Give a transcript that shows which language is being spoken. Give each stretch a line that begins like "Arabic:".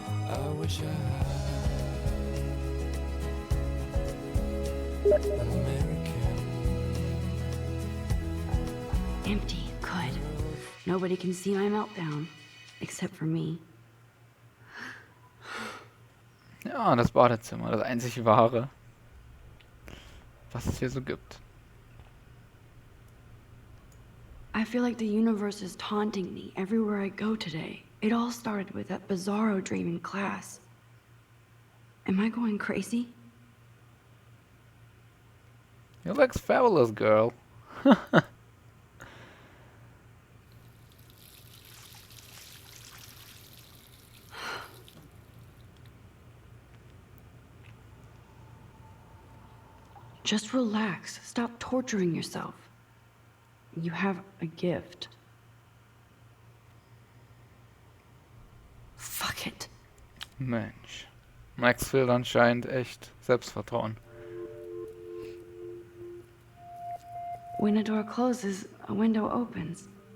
English: I wish I had an American. Empty, good. Nobody can see my meltdown. Except for me.
German: Ja, das Badezimmer, das einzig wahre, was es hier so gibt.
English: I feel like the universe is taunting me everywhere I go today. It all started with that bizarro dream in class. Am I going crazy? You look fabulous, girl. Just relax. Stop torturing yourself. You have a gift. Fuck it.
German: Mensch. Max fehlt anscheinend echt Selbstvertrauen.
English: When a door closes, a window opens.